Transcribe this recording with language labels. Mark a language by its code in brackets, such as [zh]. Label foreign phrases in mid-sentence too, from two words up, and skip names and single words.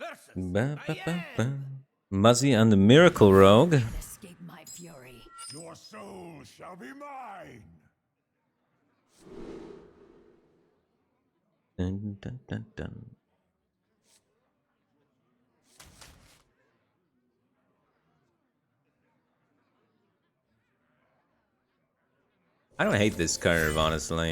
[en] Ba, ba, ba, ba. Muzzy on the Miracle Rogue. Escape my fury. Your soul shall be mine. Dun, dun, dun, dun. I don't hate this curve, honestly.